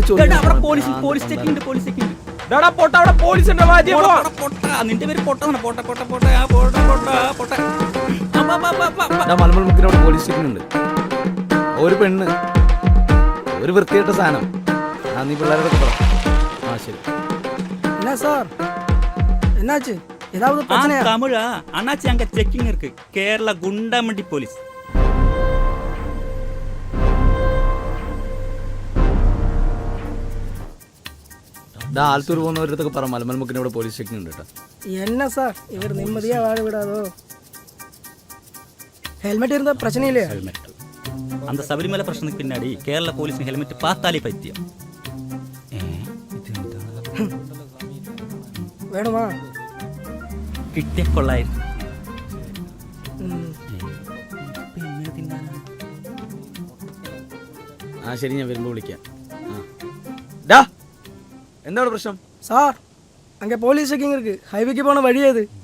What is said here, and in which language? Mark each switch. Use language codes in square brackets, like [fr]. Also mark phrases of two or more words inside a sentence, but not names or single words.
[ml] പോലീസ് ചെക്കിംഗ്. നിന്റെ പേര് പൊട്ടാണ്. മലമ്പുഴ മുക്കിനവിടെ പോലീസ് സ്റ്റേഷൻ ഉണ്ട്. ഒരു പെണ്ണ്, ഒരു വൃത്തികെട്ട സാധനം. നീ പിള്ളേരോടൊക്കെ പറ. ആ ശരി. [ta] என்ன சார் என்னாச்சு? ஏதாவது பிரச்சனையா? தமிழா அண்ணாச்சி, அங்க செக்கிங் இருக்கு. கேரளா குண்டாமண்டி போலீஸ். [ml] ആലത്തൂർ പോകുന്നവരടുത്തൊക്കെ പറ, മലമൽമുക്കിന് ഇവിടെ പോലീസ് ചെക്കിംഗ് ഉണ്ട് കേട്ടോ. [ta] என்ன சார் இவர் நிம்மதியா வாழ விடாதோ? ஹெல்மெட் இருந்தா பிரச்சனை இல்லையா? அந்த சபரிமலை பிரச்சனைக்கு பின்னாடி கேரளா போலீஸ் ஹெல்மெட் பார்த்தாலே பைத்தியம். வேணுமா? [ml] കിട്ടിയ കൊള്ളായിരുന്നു. ആ ശരി, ഞാൻ വരുമ്പോൾ വിളിക്കാം. എന്താണ് പ്രശ്നം? [ta] சார் அங்கே போலீஸ் செக்கிங் இருக்கு. ஹைவேக்கு போன வழி அது.